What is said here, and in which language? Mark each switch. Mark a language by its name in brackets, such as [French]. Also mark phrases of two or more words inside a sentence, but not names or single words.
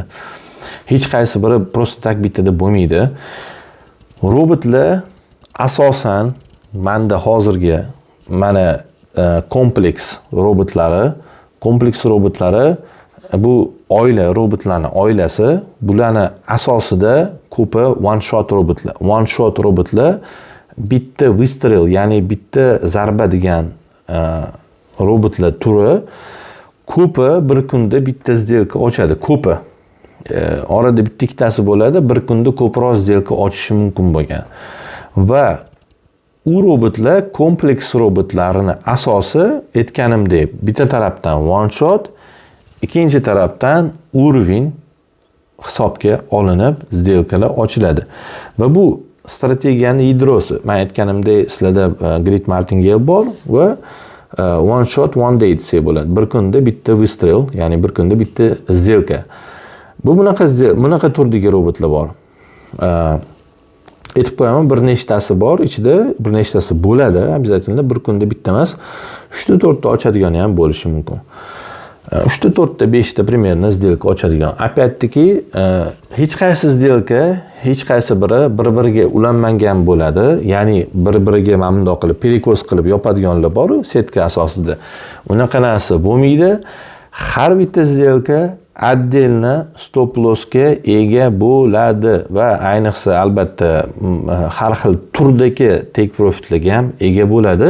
[Uzbek] Hech qaysi biri [Russian] просто так [Uzbek] bittada bo'lmaydi. Robotlar asosan menda hozirgi mana kompleks robotlari bu oila robotlarning oilasi, bularni asosida ko'pi [English] one shot [Uzbek] robotlar. [English] One shot [Uzbek] robotlar bitta выстрел, ya'ni bitta zarba degan robotlar turi ko'pi bir kunda bitta сделка ochadi, ko'pi. Orada bitta ikkitasi bo'ladi, bir kunda ko'proq сделка ochishi mumkin bo'lgan. Va u robotlar kompleks robotlarini asosi aytganimdek, bitta tarafdan [English] one shot, [Uzbek] ikkinchi tarafdan urovень hisobga olinib сделкаlar ochiladi. Va bu strategiyani yadrosi. Men aytganimdek, sizlarda Grid Martingale bor va [English] one shot one day [Uzbek] desa bo'ladi. Bir kunda bitta выстрел, ya'ni bir kunda bitta сделка. Bu bunaqa turdagi robotlar bor. Aytib qo'yaman, bir nechtasi bor, ichida bir nechtasi bo'ladi, обязательно bir kunda bitta emas, 3 ta 4 ta ochadigani ham bo'lishi mumkin. 3 ta 4 ta 5 ta [Russian] примерно сделка [Uzbek] ochadigan. [Russian] Опять-таки, [Uzbek] hech qaysi сделка, hech qaysi biri bir-biriga ulanmagan bo'ladi. Ya'ni bir-biriga mana bundoq qilib перекос qilib yopadiganlar bor, setka asosida. Unaqa narsa bo'lmaydi. Har bitta [Russian] сделка отдельно [English] stop lossga [Uzbek] ega bo'ladi va ayniqsa albatta har xil turdagi [English] take profitlarga [Uzbek] ham ega bo'ladi.